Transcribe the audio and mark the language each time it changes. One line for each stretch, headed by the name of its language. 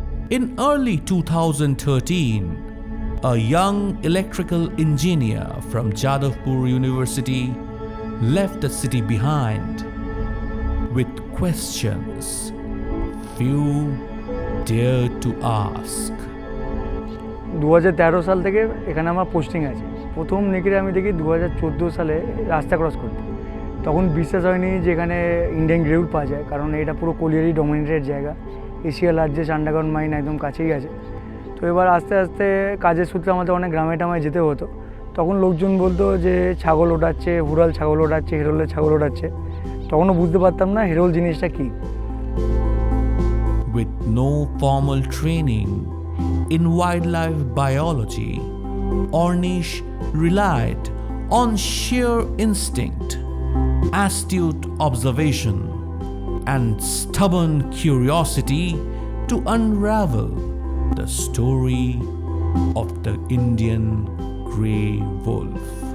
English: In early 2013, a young electrical engineer from Jadavpur University left the city behind with questions few dared to ask.
Bangla: 2013 সাল থেকে এখানে আমার posting আছে। প্রথম নিকিরে আমি দেখি 2014 সালে রাস্তা ক্রস করতে, তখন বিশ্বাস হয়নি যে এখানে ইন্ডিয়ান গ্রেউল পাওয়া যায়, কারণ এটা পুরো কোলিয়ারি ডমিনেটেড জায়গা, এশিয়া লার্জেস্ট আন্ডারগ্রাউন্ড মাইন একদম কাছেই আছে। তো এবার আস্তে আস্তে কাজের সূত্রে আমাদের অনেক গ্রামে টামায় যেতে হতো। তখন লোকজন বলতো যে ছাগল ওঠাচ্ছে, হুরাল ছাগল ওঠাচ্ছে, হেরোলের ছাগল ওঠাচ্ছে। তখনও বুঝতে পারতাম না হেরোল জিনিসটা কী।
English: With no formal training in wildlife biology, Ornish relied on sheer instinct, astute observation, and stubborn curiosity to unravel the story of the Indian grey wolf.